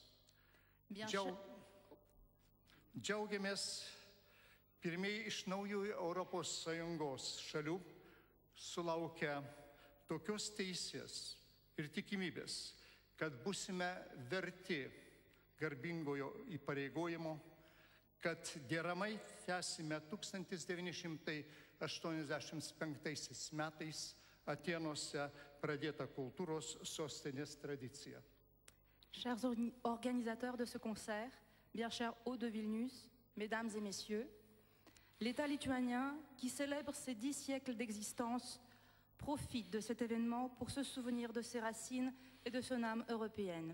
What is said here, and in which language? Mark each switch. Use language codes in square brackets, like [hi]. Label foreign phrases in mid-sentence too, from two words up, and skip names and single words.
[lt] Džiaugiamės pirmieji iš naujųjų Europos Sąjungos šalių sulaukia tokios teisės ir tikimybės kad busime verti garbingojo įpareigojimo, kad deramai tęsime 1985 metais Atėnuose pradėtą kultūros sostinės tradiciją. [fr] Chers organisateurs de ce concert, bien chers hôtes de Vilnius, mesdames et messieurs, l'État lituanien, qui célèbre ses 10 siècles d'existence, profite de cet événement pour se souvenir de ses racines et de son âme européenne.